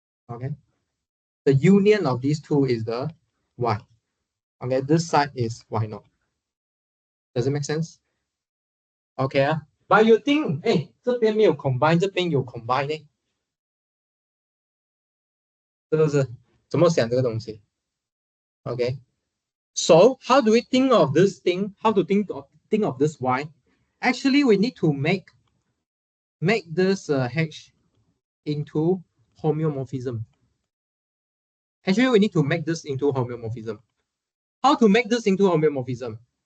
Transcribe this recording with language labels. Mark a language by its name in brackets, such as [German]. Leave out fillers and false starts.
[English] Okay, the union of these two is the y. Okay, this side is y naught. Does it make sense? Okay, but you think, hey, [Chinese] 这边没有 combine, 这边有 combine 呢？是不是？怎么想这个东西？ Okay, [English] So how do we think of this thing? How to think of this y? Actually, we need to make this h into homeomorphism. Actually, we need to make this into homeomorphism. How to make this into homeomorphism?